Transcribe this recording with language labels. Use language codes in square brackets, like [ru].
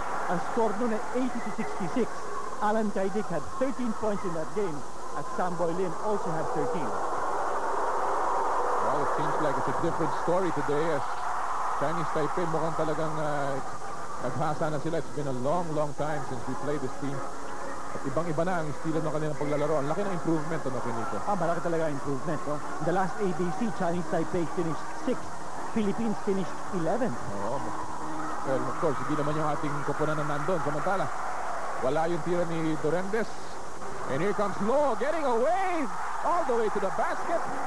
[tl] Ang score noon ay 80-66. [en] Alan Kaidik had 13 points in that game. At Samboy Lin also had 13. Well, it seems like it's a different story today as Chinese Taipei [tl] mukhang talagang naghasa na sila. [en] It's been a long time since we played this team. [tl] At ibang-iba na ang estilo ng kanilang paglalaro. Ang laki ng improvement, ano, Finito? Malaki talaga improvement, no? [en] In the last ABC, Chinese Taipei finished 6th. Philippines finished 11th. [tl] Oo. [en] Well, of course, [tl] hindi naman yung ating koponan na nandun. Samantala, wala yung tira ni Durendes. [en] And here comes Lo getting away all the way to the basket.